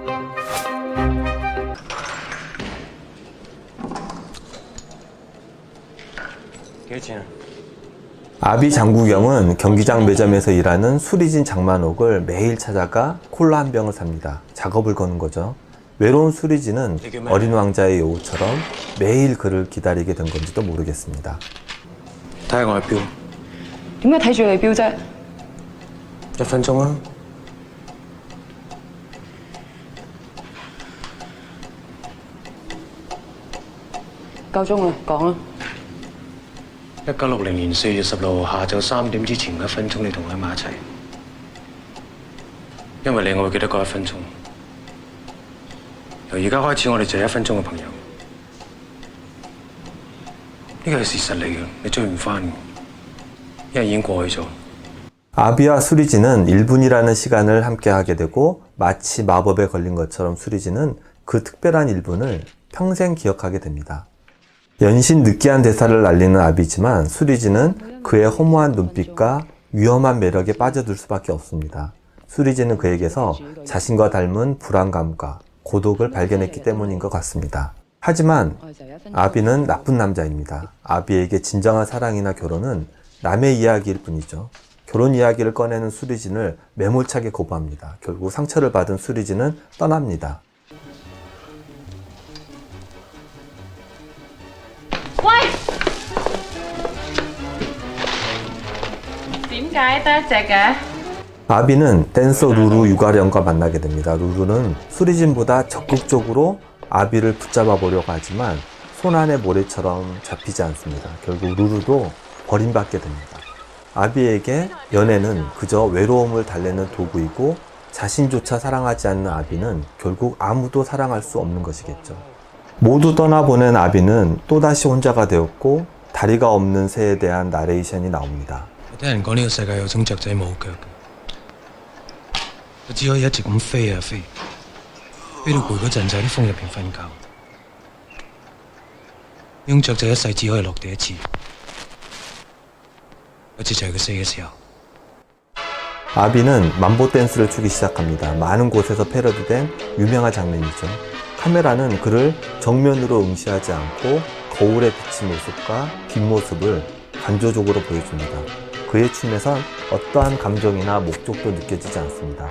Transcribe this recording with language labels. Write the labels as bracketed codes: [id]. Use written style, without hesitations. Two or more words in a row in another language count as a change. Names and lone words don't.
[ko] 아비 장국영은 경기장 매점에서 일하는 수리진 장만옥을 매일 찾아가 콜라 한 병을 삽니다. 작업을 거는 거죠. 외로운 수리진은 어린 왕자의 요구처럼 매일 그를 기다리게 된 건지도 모르겠습니다. [yue] 睇下我嘅表，點解睇住你表啫？ 1分鐘啊！夠鐘啦，講啦。 1960年4月16號下晝3點之前1分鐘，你同我喺埋一齊，因為你我會記得嗰1分鐘。由而家開始，我哋就係1分鐘嘅朋友。呢個係事實嚟嘅，你追唔翻嘅，因為已經過去咗。 [ko] 아비와 수리진은 1분이라는 시간을 함께 하게 되고 마치 마법에 걸린 것처럼 수리진은 그 특별한 1분을 평생 기억하게 됩니다. 연신 느끼한 대사를 날리는 아비지만 수리진은 그의 허무한 눈빛과 위험한 매력에 빠져들 수밖에 없습니다. 수리진은 그에게서 자신과 닮은 불안감과 고독을 발견했기 때문인 것 같습니다. 하지만 아비는 나쁜 남자입니다. 아비에게 진정한 사랑이나 결혼은 남의 이야기일 뿐이죠. 결혼 이야기를 꺼내는 수리진을 매몰차게 거부합니다. 결국 상처를 받은 수리진은 떠납니다. [yue] 喂，點解得一隻嘅？ [ko] 아비는 댄서 루루 유가령과 만나게 됩니다. 루루는 수리진보다 적극적으로 아비를 붙잡아 보려고 하지만 손안의 모래처럼 잡히지 않습니다. 결국 루루도 버림받게 됩니다. 아비에게 연애는 그저 외로움을 달래는 도구이고 자신조차 사랑하지 않는 아비는 결국 아무도 사랑할 수 없는 것이겠죠. 모두 떠나보낸 아비는 또다시 혼자가 되었고 다리가 없는 새에 대한 나레이션이 나옵니다. [yue] 聽人講呢個世界有種雀仔冇腳嘅，佢只可以一直咁飛啊飛，飛到攰嗰陣就喺啲風入邊瞓覺。呢種雀仔一世只可以落地一次，嗰次就係佢死嘅時候。 [ko] 아비는 만보 댄스를 추기 시작합니다. 많은 곳에서 패러디된 유명한 장면이죠. 카메라는 그를 정면으로 응시하지 않고 거울에 비친 모습과 뒷모습을 관조적으로 보여줍니다. 그의 춤에선 어떠한 감정이나 목적도 느껴지지 않습니다.